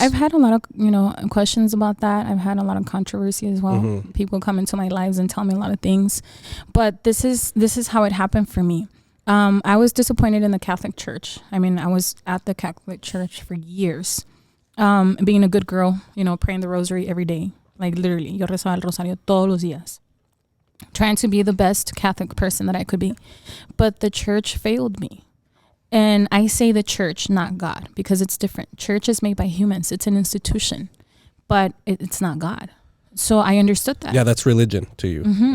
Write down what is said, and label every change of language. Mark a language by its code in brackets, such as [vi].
[en] I've had a lot of questions about that. I've had a lot of controversy as well. Mm-hmm. People come into my lives and tell me a lot of things, but this is how it happened for me. I was disappointed in the Catholic Church. I mean, I was at the Catholic Church for years, being a good girl, praying the rosary every day. Like literally, [es] yo rezaba el rosario todos los días. [en] Trying to be the best Catholic person that I could be. But the church failed me. And I say the church, not God, because it's different. Church is made by humans. It's an institution, but it's not God. So I understood that. Yeah, that's religion to you. Mm-hmm.